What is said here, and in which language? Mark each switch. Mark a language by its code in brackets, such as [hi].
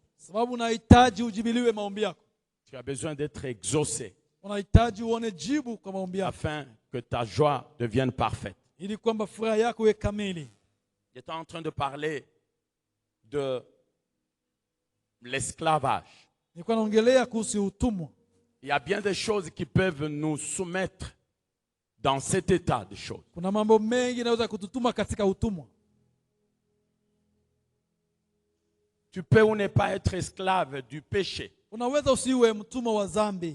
[sw] Sababu unahitaji ujibiliwe maombi yako. [fr] Tu as besoin d'être exaucé [sw] Unahitaji uone jibu kwa maombi yako [fr] afin que ta joie devienne parfaite. [sw] ili kwamba furaha yako iwe kamili. [fr] J'étais en train de parler de l'esclavage. [sw] Nilikuwa naongelea kuhusu utumwa. [fr] Il y a bien des choses qui peuvent nous soumettre dans cet état de choses. [sw] Kuna mambo mengi yanaweza kututuma katika utumwa. [fr] Tu peux ou ne pas être esclave du péché, [sw] Unaweza usiwe mtumwa wa dhambi,